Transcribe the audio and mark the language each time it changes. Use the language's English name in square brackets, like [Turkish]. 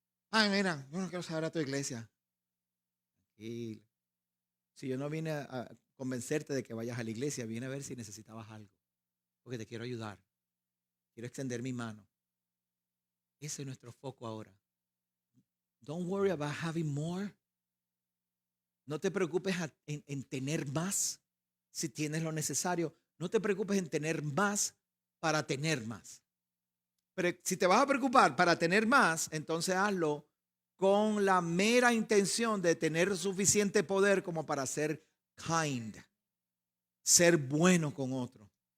[Spanish] Ay, mira, yo no quiero saber a tu iglesia. Tranquilo. Si yo no vine a convencerte de que vayas a la iglesia, vine a ver si necesitabas algo. porque te quiero ayudar. Quiero extender mi mano. Ese es nuestro foco ahora. [English] Don't worry about having more. [Spanish] No te preocupes en tener más si tienes lo necesario. No te preocupes en tener más para tener más. Pero si te vas a preocupar para tener más, entonces hazlo con la mera intención de tener suficiente poder como para ser kind, ser bueno con otro.